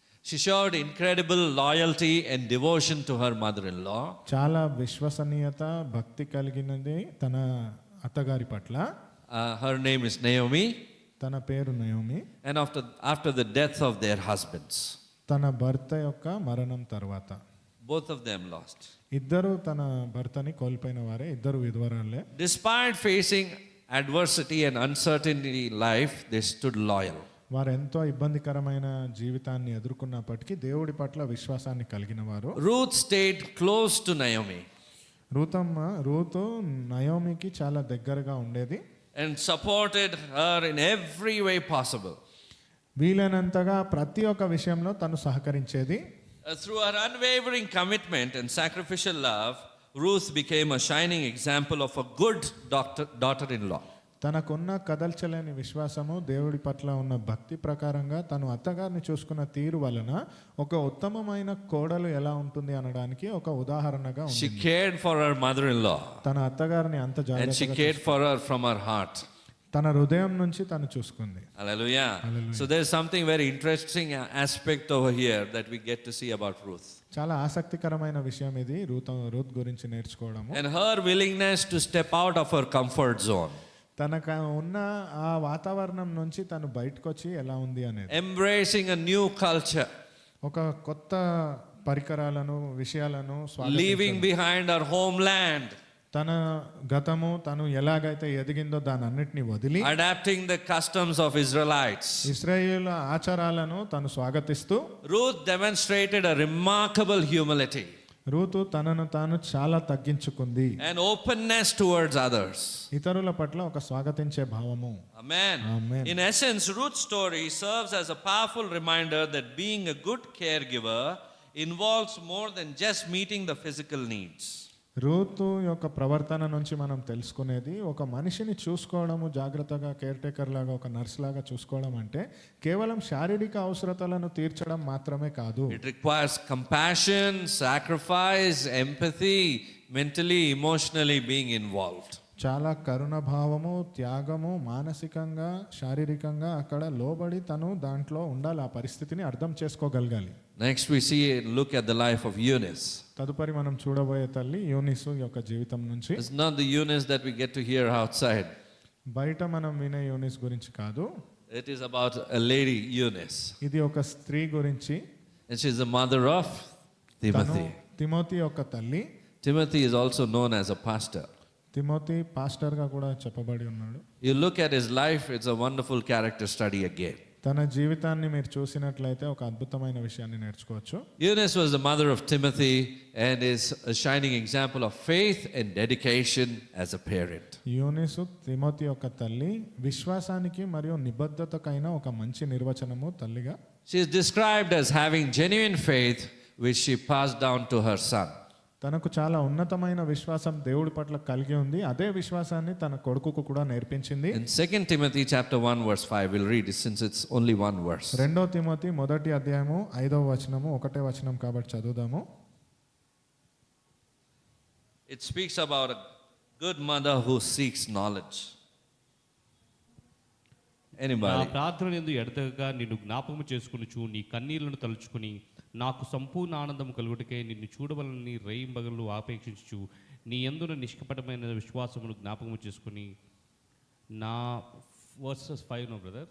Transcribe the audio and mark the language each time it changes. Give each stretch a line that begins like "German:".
English: She showed incredible loyalty and devotion to her mother-in-law.
Telugu: చాలా విశ్వసనీయత, భక్తి కలిగినది తన అత్తగారి పట్ల.
English: Her name is Naomi.
Telugu: తన పేరు Naomi.
English: And after the death of their husbands,
Telugu: తన భర్త యొక్క మరణం తర్వాత
English: both of them lost.
Telugu: ఇద్దరు తన భర్తని కోల్పోయిన వారే, ఇద్దరు విధవరాలే.
English: Despite facing adversity and uncertainty in life, they stood loyal.
Telugu: వారు ఎంతో ఇబ్బందికరమైన జీవితాన్ని ఎదుర్కొన్నప్పటికీ దేవుడి పట్ల విశ్వాసాన్ని కలిగిన వారు.
English: Ruth stayed close to Naomi
Telugu: Ruth నయోమికి చాలా దగ్గరగా ఉండేది.
English: and supported her in every way possible.
Telugu: వీలైనంతగా ప్రతి ఒక్క విషయంలో తను సహకరించేది.
English: Through her unwavering commitment and sacrificial love, Ruth became a shining example of a good daughter-in-law.
Telugu: తనకున్న కదల్చలేని విశ్వాసము, దేవుడి పట్ల ఉన్న భక్తి ప్రకారంగా తను అత్తగారిని చూసుకున్న తీరు వలన ఒక ఉత్తమమైన కోడలు ఎలా ఉంటుంది అనడానికి ఒక ఉదాహరణగా ఉంది.
English: She cared for her mother-in-law.
Telugu: తన అత్తగారిని అంత
English: And she
Telugu: జాగ్రత్తగా
English: cared for her from her heart.
Telugu: తన హృదయం నుంచి తను చూసుకుంది.
English: Hallelujah. So there's something very interesting aspect over here that we get to see about Ruth.
Telugu: చాలా ఆసక్తికరమైన విషయం ఇది రూత్ గురించి నేర్చుకోవడము.
English: And her willingness to step out of her comfort zone.
Telugu: తనకు ఉన్న ఆ వాతావరణం నుంచి తను బయటకు వచ్చి ఎలా ఉంది అనేది.
English: Embracing a new culture.
Telugu: ఒక కొత్త పరికరాలను, విషయాలను
English: Leaving behind her homeland.
Telugu: తన గతము తను ఎలాగైతే ఎదిగిందో దాని అన్నిటిని వదిలి
English: Adapting the customs of Israelites.
Telugu: ఇశ్రాయేలు ఆచారాలను తను స్వాగతిస్తూ
English: Ruth demonstrated a remarkable humility.
Telugu: Ruth తనను తాను చాలా తగ్గించుకుంది.
English: And openness towards others.
Telugu: ఇతరుల పట్ల ఒక స్వాగతించే భావము.
English: Amen. Amen. In essence, Ruth's story serves as a powerful reminder that being a good caregiver involves more than just meeting the physical needs.
Telugu: Ruth యొక్క ప్రవర్తన నుంచి మనం తెలుసుకునేది, ఒక మనిషిని చూసుకోవడము, జాగ్రత్తగా కేర్ టేకర్ లాగా, ఒక నర్స్ లాగా చూసుకోవడం అంటే కేవలం శారీరక అవసరతలను తీర్చడం మాత్రమే కాదు.
English: It requires compassion, sacrifice, empathy, mentally, emotionally being involved.
Telugu: చాలా కరుణ భావము, త్యాగము, మానసికంగా, శారీరకంగా అక్కడ లోబడి తను దాంట్లో ఉండాలి, ఆ పరిస్థితిని అర్థం చేసుకోగలగాలి.
English: Next we see look at the life of Eunice.
Telugu: తదుపరి మనం చూడబోయే తల్లి యూనిసు యొక్క జీవితం నుంచి.
English: It's not the Eunice that we get to hear outside.
Telugu: బయట మనం వినే యూనిస్ గురించి కాదు.
English: It is about a lady Eunice.
Telugu: ఇది ఒక స్త్రీ గురించి.
English: And she is the mother of Timothy.
Telugu: Timothy యొక్క తల్లి.
English: Timothy is also known as a pastor.
Telugu: Timothy pastor గా కూడా చెప్పబడి ఉన్నాడు.
English: You look at his life, it's a wonderful character study again.
Telugu: తన జీవితాన్ని మీరు చూసినట్లయితే ఒక అద్భుతమైన విషయాన్ని నేర్చుకోవచ్చు.
English: Eunice was the mother of Timothy and is a shining example of faith and dedication as a parent.
Telugu: యూనిసు Timothy యొక్క తల్లి, విశ్వాసానికి మరియు నిబద్ధతకైన ఒక మంచి నిర్వచనము తల్లిగా.
English: She is described as having genuine faith which she passed down to her son.
Telugu: తనకు చాలా ఉన్నతమైన విశ్వాసం దేవుడి పట్ల కలిగి ఉంది. అదే విశ్వాసాన్ని తన కొడుకుకు కూడా నేర్పించింది.
English: In 2 Timothy chapter 1 verse 5, we'll read it since it's only one verse.
Telugu: 2 Timothy 1వ అధ్యాయము 5వ వచనము, 1వ వచనం కాబట్టి చదువుదాము.
English: It speaks about a good mother who seeks knowledge.
Telugu: నా
English: Anybody?
Telugu: ప్రార్థన యందు ఎడతెగక నిన్ను జ్ఞాపకము చేసుకొనుచు నీ కన్నీళ్లను తలుచుకుని నాకు సంపూర్ణ ఆనందం కలుగుటకే నిన్ను చూడవలని రేయింబగళ్ళు ఆపేక్షించు నీ యందున నిష్కపటమైన విశ్వాసమును జ్ఞాపకము చేసుకుని నా
English: verses 5 no brother